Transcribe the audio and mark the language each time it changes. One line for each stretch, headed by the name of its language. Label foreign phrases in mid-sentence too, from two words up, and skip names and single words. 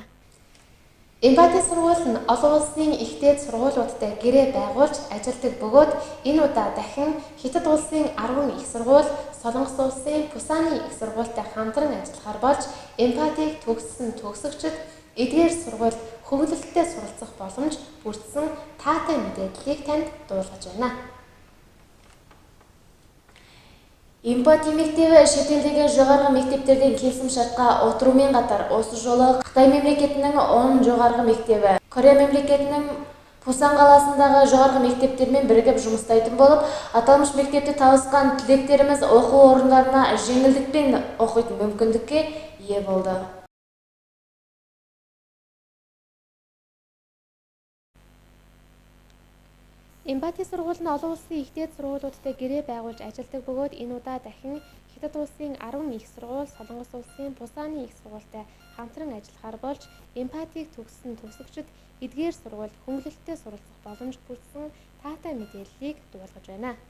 Mongolian: Эмпати сургууль нь олон улсын ихтэй сургуулиудтай гэрээ байгуулж ажилладаг бөгөөд энэ удаа дахин Хятад улсын 10 их сургууль, Солонгос улсын Пусаны их сургуультай хамтран ажиллахаар болж эмпатиг төгссөн төгсөгчид эдгээр сургуульд хөвгөлөлттэй суралцах боломж бүрдсэн таатай мэдээллийг танд дуулгаж байна.
Kazakh: Эмпати мектебі шетелдегі жоғарғы мектептерден келісім шартқа отырумен қатар осы жолы Қытай мемлекетінің 10 жоғарғы мектебі, Корея мемлекетінің Пусан қаласындағы жоғарғы мектептермен бірігіп жұмыстайтын болып, аталмыш мектепте табысқан түлектеріміз оқу орындарына жеңілдікпен оқитын мүмкіндікке ие болды.
Mongolian: Эмпати сургууль нь олон улсын ихтэй сургуулиудтай гэрээ байгуулж ажилладаг бөгөөд энэ удаа дахин Хятад улсын 10 их сургууль, Солонгос улсын Пусаны их сургуультай хамтран ажиллахаар болж эмпатиг төгссөн төгсөгчид эдгээр сургуульд хөнгөлөлттэй суралцах боломж бүрдсэн таатай мэдээллийг дуулгаж байна.